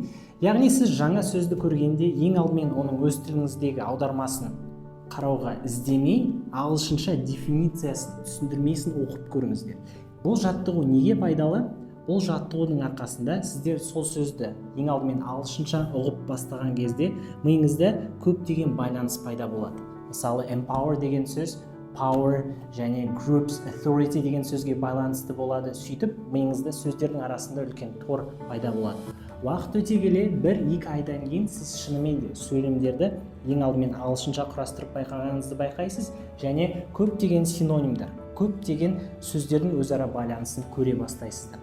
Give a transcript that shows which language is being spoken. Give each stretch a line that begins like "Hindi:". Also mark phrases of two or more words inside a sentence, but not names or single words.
Kazakh: Яғни сіз жаңа сөзді көргенде ең алдымен оның өз тіліңіздегі аудармасын қарауға іздемей, ағылшынша дефинициясын, түсіндірмесін оқып көріңіздер. Бұл жаттығу неге пайдалы? Бұл жаттығудың арқасында сіздер сол сөзді ең алдымен ағылшынша ұғып бастаған кезде миыңызда көптеген байланыс пайда болады. Мысалы, empower деген сөз power және groups, authority деген сөзге байланысты болады. Сөйтіп, миыңызда сөздердің арасында үлкен тор пайда болады. Уақыт өте келе 1-2 айдан кейін сіз шынымен де сөйлемдерді ең алдымен ағылшынша құрастырып байқағаныңызды байқайсыз және көптеген синонимдер, көптеген сөздердің өзара байланысын көре бастайсыздар.